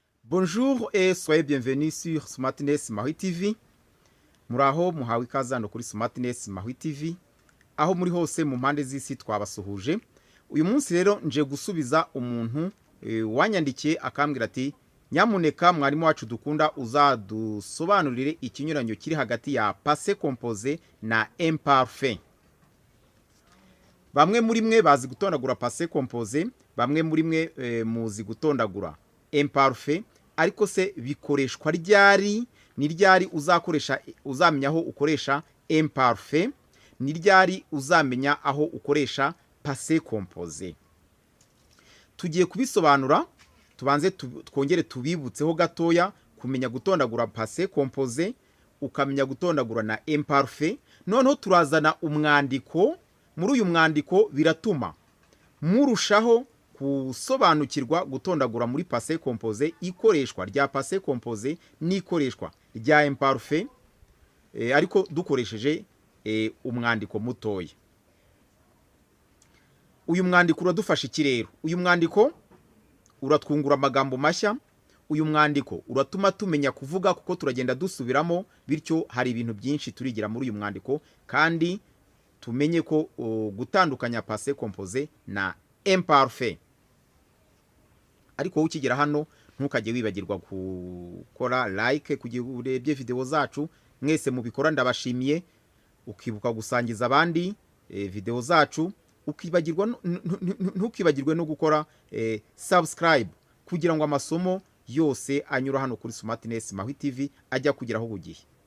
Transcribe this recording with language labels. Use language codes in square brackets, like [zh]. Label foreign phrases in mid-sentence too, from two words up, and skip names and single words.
[fr] Bonjour et soyez bienvenus sur Smartness Maui TV. [rw] Muraho muhawe ikaze hano kuri Smartness Maui TV. Aho muri hose mu mpande z'isi twabasuhuje. Uyu munsi rero nje gusubiza umuntu wanyandikiye akambwira ati nyamuneka mwarimu wacu dukunda uzadusobanurire ikinyuranyo kiri hagati ya [fr] passé composé [rw] na imparfait. Bamwe muri mwe bazi gutondagura [fr] passé composé, [rw] bamwe muri mwe muzi gutondagura imparfait, ariko se bikoreshwa ryari? Ni ryari uzakoresha uzamenya aho ukoresha imparfait? Ni ryari uzamenya aho ukoresha [fr] passé composé? [rw] Tugiye kubisobanura, tubanze twongere tubibutseho gatoya kumenya gutondagura [fr] passé composé, [rw] ukamenya gutondagura na imparfait. Noneho turazana umwandiko. Muri uyu mwandiko biratuma murushaho kusobanukirwa gutondagura muri [fr] passé composé, [rw] ikoreshwa rya [fr] passé composé [rw] n'ikoreshwa rya imparfait, ariko dukoresheje umwandiko mutoya. Uyu mwandiko uradufasha iki rero? Uyu mwandiko uratwungura amagambo mashya. Uyu mwandiko uratuma tumenya kuvuga kuko turagenda dusubiramo, bityo hari ibintu byinshi turigira muri uyu mwandiko, kandi tumenye ko gutandukanya [fr] passé composé [rw] na imparfait. Ariko ukigera hano ntukajye wibagirwa gukora like kugira urebye video zacu. Mwese mubikora ndabashimiye. Ukibuka gusangiza abandi video zacu, ntukibagirwe no gukora subscribe kugira ngo amasomo yose anyura hano kuri Smartness Maui TV ajya kugeraho bugihe.